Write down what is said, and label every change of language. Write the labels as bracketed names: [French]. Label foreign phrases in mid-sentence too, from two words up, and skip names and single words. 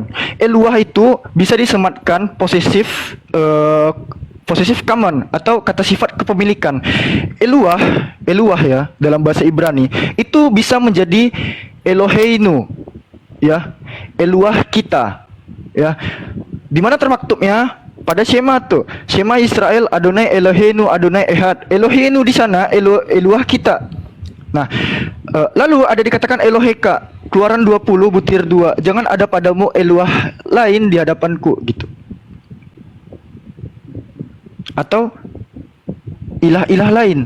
[Indonesian] Eluah itu bisa disematkan posesif common atau kata sifat kepemilikan. Eluah ya dalam bahasa Ibrani itu bisa menjadi Eloheinu ya, eluah kita ya. Di mana termaktubnya? Pada Shema tuh, [Hebrew] שמע ישראל יהוה אלהינו יהוה אחד. [Indonesian] Eloheinu di sana eluah kita. Nah, lalu ada dikatakan Eloheka, Keluaran 20 butir 2. Jangan ada padamu eluah lain di hadapanku gitu. Atau ilah-ilah lain.